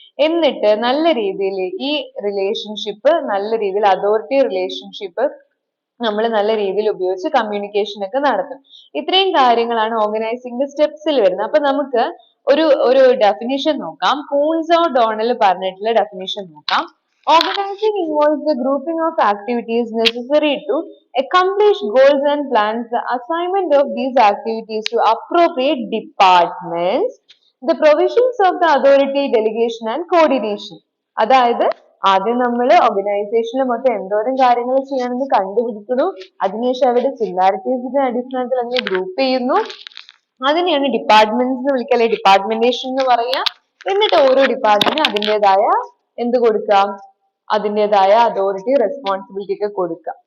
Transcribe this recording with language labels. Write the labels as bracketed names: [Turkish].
[Malayalam] എന്നിട്ട് നല്ല രീതിയിൽ ഈ റിലേഷൻഷിപ്പ്, നല്ല രീതിയിൽ അതോറിറ്റി റിലേഷൻഷിപ്പ് നമ്മൾ നല്ല രീതിയിൽ ഉപയോഗിച്ച് കമ്മ്യൂണിക്കേഷൻ ഒക്കെ നടത്തും. ഇത്രയും കാര്യങ്ങളാണ് ഓർഗനൈസിംഗിന്റെ സ്റ്റെപ്സിൽ വരുന്നത്. അപ്പൊ നമുക്ക് ഒരു ഡെഫിനിഷൻ നോക്കാം. കൂൺസോ ഡോണൽ പറഞ്ഞിട്ടുള്ള ഡെഫിനിഷൻ നോക്കാം. [English] Organizing involves the grouping of activities necessary to accomplish goals and plans, the assignment of these activities to appropriate departments, the provisions of the authority, delegation and coordination. [Malayalam] അതായത് ആദ്യം നമ്മൾ ഓർഗനൈസേഷനിൽ മൊത്തം എന്തോരം കാര്യങ്ങൾ ചെയ്യണമെന്ന് കണ്ടുപിടിക്കുന്നു, അതിനുശേഷം അവരുടെ സിമിലാരിറ്റീസിന്റെ അടിസ്ഥാനത്തിൽ അതിനെ ഗ്രൂപ്പ് ചെയ്യുന്നു, അതിനെയാണ് ഡിപ്പാർട്ട്മെന്റ്സ് എന്ന് വിളിക്കുക, അല്ലെങ്കിൽ ഡിപ്പാർട്ട്മെന്റേഷൻ എന്ന് പറയുക. എന്നിട്ട് ഓരോ ഡിപ്പാർട്ട്മെന്റിനും അതിൻ്റെതായ എന്ത് കൊടുക്കാം, അതിൻ്റെതായ അതോറിറ്റി, റെസ്പോൺസിബിലിറ്റി ഒക്കെ കൊടുക്കുക.